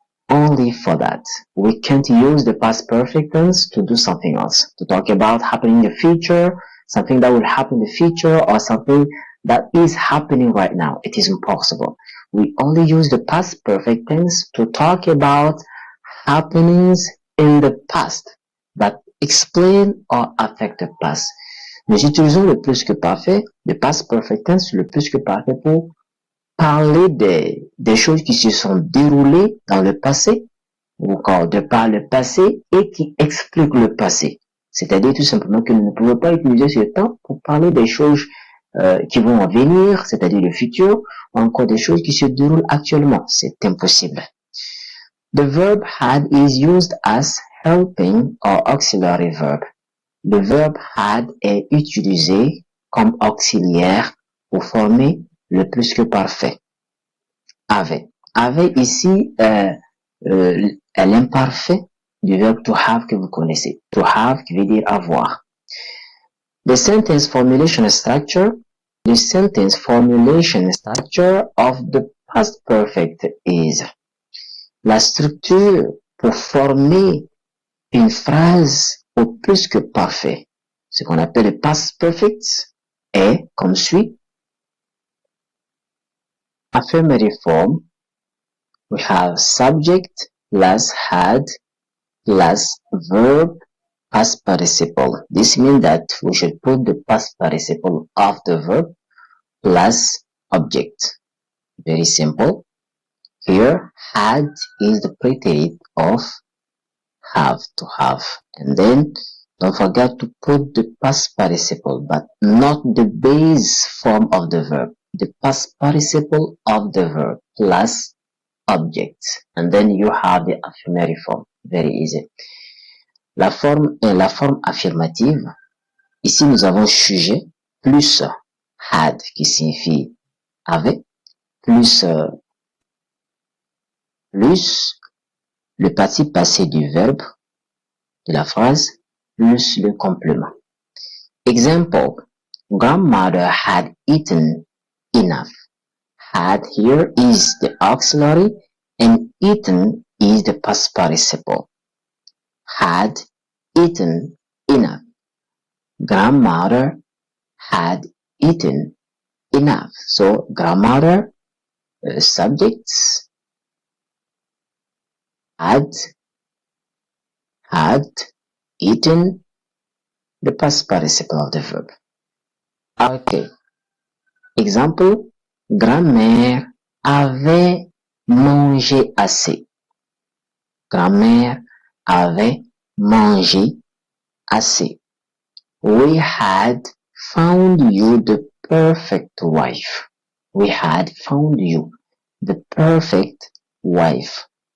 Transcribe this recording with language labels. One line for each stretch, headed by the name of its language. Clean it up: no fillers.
English: Only for that. We can't use the past perfect tense to do something else, to talk about happening in the future, something that will happen in the future, or something that is happening right now. It is impossible. We only use the past perfect tense to talk about happenings in the past that explain or affect the past.
French: Nous utilisons le plus que parfait, le past perfect tense, le plus que parfait pour parler des choses qui se sont déroulées dans le passé, ou encore de par le passé et qui expliquent le passé. C'est-à-dire tout simplement que nous ne pouvons pas utiliser ce temps pour parler des choses qui vont en venir, c'est-à-dire le futur, ou encore des choses qui se déroulent actuellement. C'est impossible.
English: The verb had is used as helping or auxiliary verb.
French: Le verbe had est utilisé comme auxiliaire pour former le plus que parfait. Avait. Avait ici l'imparfait du verbe to have que vous connaissez. To have qui veut dire avoir.
English: The sentence formulation structure. The sentence formulation structure of the past perfect is.
French: La structure pour former une phrase au plus que parfait, ce qu'on appelle le past perfect, est comme suit.
English: Affirmative form. We have subject plus had plus verb past participle. This means that we should put the past participle of the verb plus object. Very simple. Here, had is the predicate of have, to have. And then, don't forget to put the past participle, but not the base form of the verb. The past participle of the verb plus object. And then you have the affirmative form. Very easy.
French: La forme affirmative. Ici, nous avons sujet plus had qui signifie avait, plus le participe passé du verbe de la phrase, plus le complément.
English: Example. Grandmother had eaten enough. Had here is the auxiliary and eaten is the past participle. Had eaten enough. Grandmother had eaten enough. So grandmother subjects had eaten the past participle of the verb.
French: Okay. Exemple. Grand-mère avait mangé assez. Grand-mère avait mangé assez.
English: We had found you the perfect wife. We had found you the perfect wife.